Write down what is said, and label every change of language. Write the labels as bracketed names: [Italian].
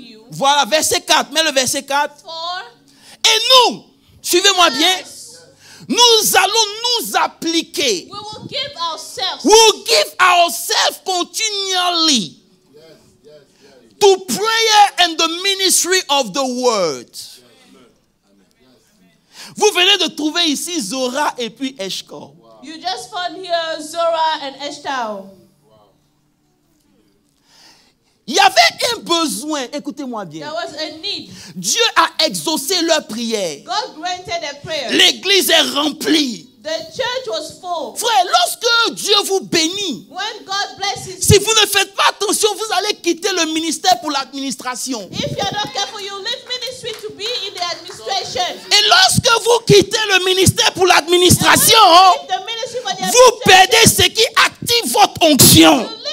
[French] Voilà, verset 4. Mets le verset 4. Et nous, suivez-moi bien, nous allons nous appliquer. [English] We will give ourselves continually to prayer and the ministry of the word. [French] Vous venez de trouver ici Zora et puis Eshkol. [English] You just found here Zora and Eshkol. [French] Il y avait un besoin, écoutez-moi bien. [English] There was a need. [French] Dieu a exaucé leur prière. [English] God granted their prayer. [French] L'église est remplie. [English] The church was full. [French] Frère, lorsque Dieu vous bénit, [English] when God blesses [French] si vous ne faites pas attention, vous allez quitter le ministère pour l'administration. [English] If you're not careful, you leave ministry to be in the administration. [French] Et lorsque vous quittez le ministère pour l'administration, vous perdez ce qui active votre onction.